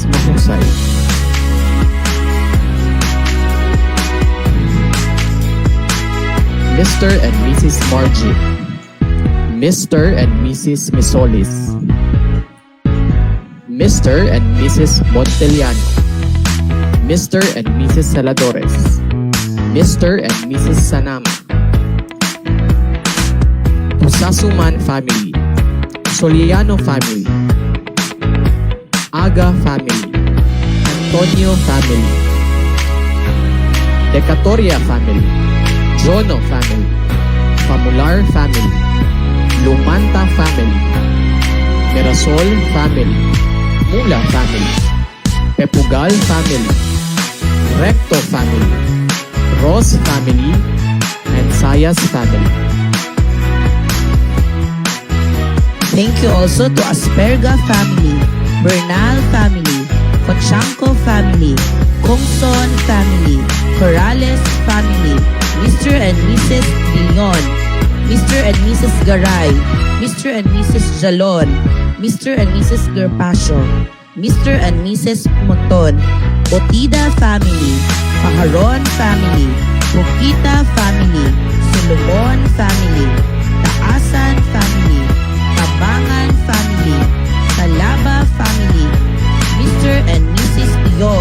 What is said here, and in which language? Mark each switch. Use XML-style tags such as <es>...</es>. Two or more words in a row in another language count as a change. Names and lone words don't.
<en>Mahusay, Mr. and Mrs. Margie, Mr. and Mrs. Misolis, Mr. and Mrs. Monteliano, Mr. and Mrs. Saladores, Mr. and Mrs. Sanama, Pusasuman family, Soliano family, Aga family, Antonio family, Decatoria family, Jono family, Famular family, Lumanta family, Mirasol family, Mula family, Pepugal family, Recto family, Ross family, and Sayas family. Thank you also to Asperga family, Bernal family, Conchanco family, Kongson family, Corrales family, Mr. and Mrs. Dillon, Mr. and Mrs. Garay, Mr. and Mrs. Jalon, Mr. and Mrs. Gerpasio, Mr. and Mrs. Monton, Otida family, Paharon family, Bukita family, Solomon family, Taasan family, Tabangan family, Talaba family, Mr. and Mrs.</en>